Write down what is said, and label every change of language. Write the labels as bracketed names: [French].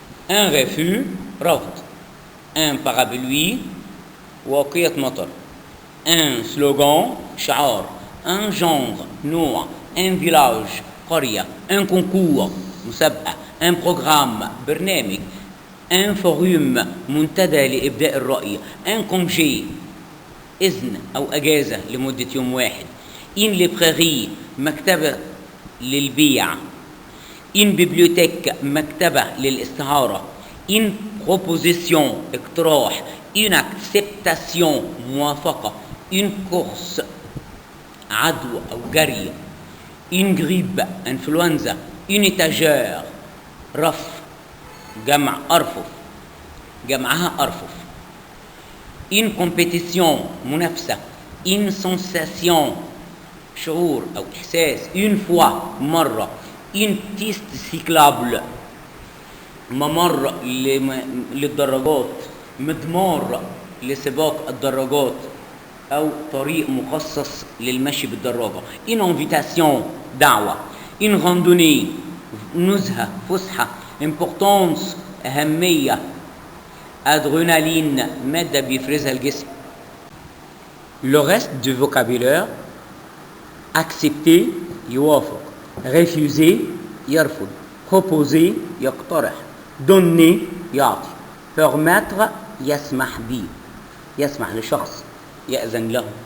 [French] Un refus, رفض. Un parapluie, [Arabic] واقية مطر. [French] Un slogan, شعار. Un genre, نوع. Un village, قرية. Un concours, مسابقة. Un programme, برنامج. Un forum, [Arabic] منتدى لإبداء الرأي. [French] Un congé, [Arabic] إذن أو أجازة لمدة يوم واحد. [French] Une librairie, [Arabic] مكتبة للبيع. [French] Une bibliothèque, مكتبة للاستعارة. Une proposition, اقتراح. Une acceptation, موافقة. Une course, [Arabic] عدوى أو جري. [French] Une grippe, influenza. Une étagère, رف. [Arabic] جمع أرفف، جمعها أرفف. [French] Une compétition، منافسة. Une sensation، [Arabic] شعور أو إحساس. [French] Une fois، مرة. Une piste cyclable، [Arabic] ممر للدراجات. مضمار لسباق الدراجات أو طريق مخصص للمشي بالدراجة. [French] Une invitation، دعوة. Une randonnée، نزهة، فسحة. Importance، أهمية. [Arabic] Adrénaline، مادة بيفرزها الجسم. [French] Le reste du vocabulaire: accepter، يوافق. refuser، يرفض. proposer، يقترح. donner، يعطي. [Arabic] permettre، يسمح به، يسمح لشخص، يأذن له.